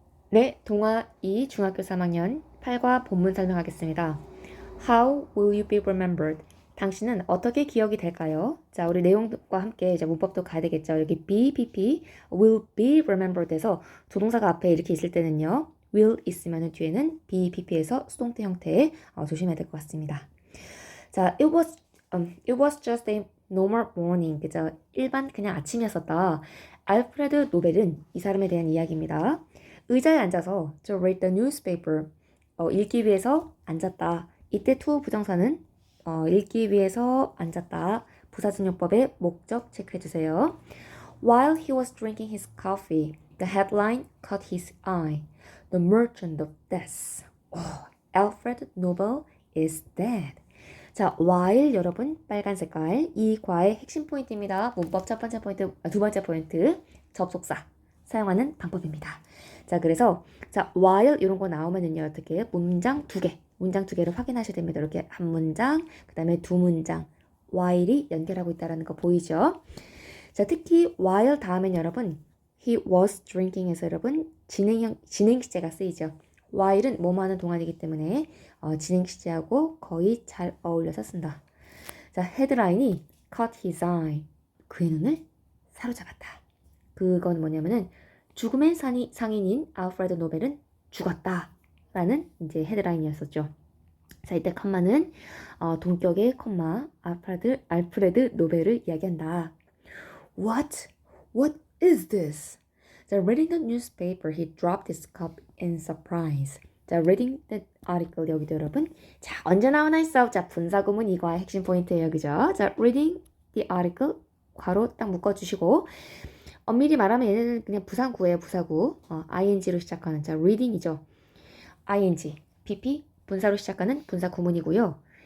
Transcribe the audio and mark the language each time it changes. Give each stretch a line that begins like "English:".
Korean: 네, 동화 2 중학교 3학년 8과 본문 설명하겠습니다.
English: How will you be remembered?
Korean: 당신은 어떻게 기억이 될까요? 자, 우리 내용과 함께 이제 문법도 가야 되겠죠. 여기 be, pp, will be remembered에서 조동사가 앞에 이렇게 있을 때는요. will 있으면 뒤에는 be, pp에서 수동태 형태 조심해야 될 것 같습니다.
English: 자, it was just a normal morning.
Korean: 그죠? 일반 그냥 아침이었었다. 알프레드 노벨은 이 사람에 대한 이야기입니다. 의자에 앉아서
English: to read the newspaper.
Korean: 읽기 위해서 앉았다. 이때 to 부정사는 읽기 위해서 앉았다. 부사진용법의 목적 체크해주세요.
English: While he was drinking his coffee, the headline caught his eye. The merchant of death. Alfred Nobel is dead.
Korean: 자, while 여러분 빨간 색깔 이 과의 핵심 포인트입니다. 문법 첫 번째 포인트, 두 번째 포인트 접속사 사용하는 방법입니다. 자, 그래서 자 while 이런 거 나오면은요 어떻게 문장 두 개를 확인하셔야 됩니다. 이렇게 한 문장, 그 다음에 두 문장 while이 연결하고 있다는 거 보이죠? 자, 특히 while 다음엔 여러분 he was drinking에서 여러분 진행 시제가 쓰이죠. while은 뭐뭐 하는 동안이기 때문에 진행 시제하고 거의 잘 어울려서 쓴다.
English: 자, 헤드라인이 caught his eye.
Korean: 그의 눈을 사로잡았다. 그건 뭐냐면은 죽음의 상인인 알프레드 노벨은 죽었다. 라는 이제 헤드라인이었었죠. 자, 이때 컴마는 동격의 컴마 알프레드 노벨을 이야기한다.
English: What? What is this? 자, reading the newspaper, he dropped his cup in surprise.
Korean: 자,
English: reading the article
Korean: 여기도 여러분. 자, 언제 나오나 있어. 자, 분사구문 이거의 핵심 포인트예요. 그죠? 자,
English: reading the article
Korean: 괄호 딱 묶어주시고 엄밀히 말하면 얘는 그냥 부사구예요. 부사구. ing로 시작하는 자, reading이죠. ing, pp 분사로 시작하는 분사 구문이고요.